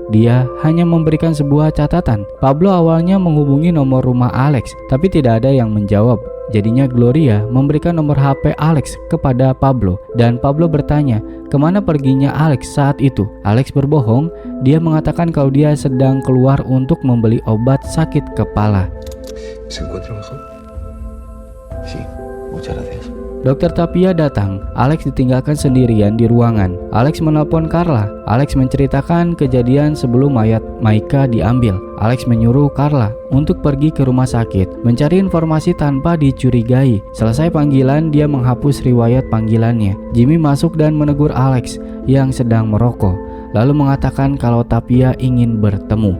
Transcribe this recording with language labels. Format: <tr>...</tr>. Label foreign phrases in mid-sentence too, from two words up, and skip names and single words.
<id>Dia hanya memberikan sebuah catatan. Pablo awalnya menghubungi nomor rumah Alex, tapi tidak ada yang menjawab. Jadinya Gloria memberikan nomor HP Alex kepada Pablo dan Pablo bertanya kemana perginya Alex saat itu. Alex berbohong, dia mengatakan kalau dia sedang keluar untuk membeli obat sakit kepala.</id> <es>¿Se encuentra mejor? Sí, muchas gracias.</es> <id>Dokter Tapia datang. Alex ditinggalkan sendirian di ruangan. Alex menelpon Carla. Alex menceritakan kejadian sebelum mayat Maika diambil. Alex menyuruh Carla untuk pergi ke rumah sakit, mencari informasi tanpa dicurigai. Selesai panggilan, dia menghapus riwayat panggilannya. Jimmy masuk dan menegur Alex yang sedang merokok, lalu mengatakan kalau Tapia ingin bertemu.</id>